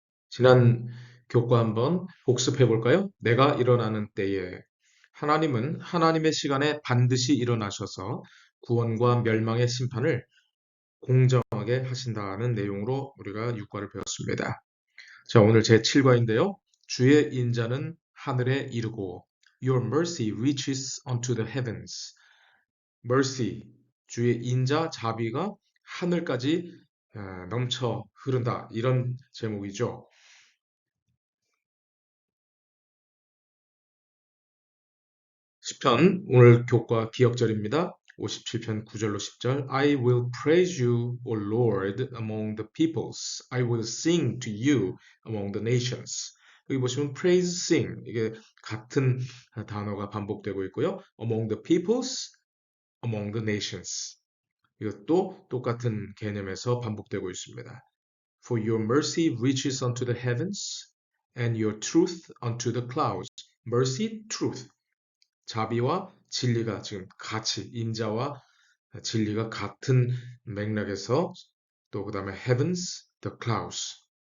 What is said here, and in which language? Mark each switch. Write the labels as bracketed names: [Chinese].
[Korean] 지난 교과 한번 복습해 볼까요? 내가 일어나는 때에 하나님은 하나님의 시간에 반드시 일어나셔서 구원과 멸망의 심판을 공정하게 하신다는 내용으로 우리가 6과를 배웠습니다. 자, 오늘 제7과인데요. 주의 인자는 하늘에 이르고 [English] Your mercy reaches unto the heavens. [Korean] mercy, 주의 인자, 자비가 하늘까지 넘쳐 흐른다. 이런 제목이죠. 시편 오늘 교과 기억절입니다. 57편 9절로 10절 [English] I will praise you, O Lord, among the peoples. I will sing to you among the nations. [Korean] 여기 보시면 praise, sing 이게 같은 단어가 반복되고 있고요. [English] among the peoples, among the nations. [Korean] 이것도 똑같은 개념에서 반복되고 있습니다. [English] For your mercy reaches unto the heavens, and your truth unto the clouds. mercy, truth. [Korean] 자비와 진리가 지금 같이 인자와 진리가 같은 맥락에서 또 그다음에 [English] heavens, the clouds.